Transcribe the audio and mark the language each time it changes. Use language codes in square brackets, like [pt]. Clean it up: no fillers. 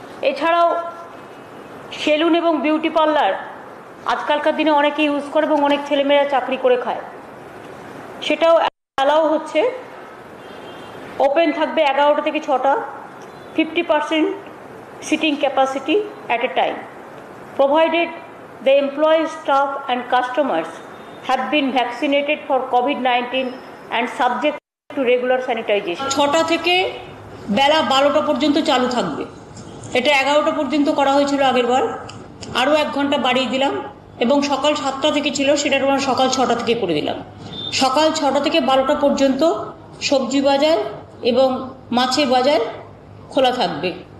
[bn] এছাড়াও সেলুন এবং beauty parlour আজকালকার দিনে অনেকে ইউজ করে এবং অনেক ছেলেমেয়েরা চাকরি করে খায়, সেটাও অ্যালাউ হচ্ছে। ওপেন থাকবে 11টা থেকে 6টা, [en] 50% sitting capacity at a time, provided the employees, staff and customers have been vaccinated for COVID-19 and subject to regular sanitization। [bn] 6টা থেকে বেলা 12টা পর্যন্ত চালু থাকবে। এটা 11টা পর্যন্ত করা হয়েছিল আগের বার, আরও 1 ঘন্টা বাড়িয়ে দিলাম, এবং সকাল 7টা থেকে ছিল, সেটা আমরা সকাল 6টা থেকে করে দিলাম। সকাল 6টা থেকে 12টা পর্যন্ত সবজি বাজার এবং মাছের বাজার খোলা থাকবে।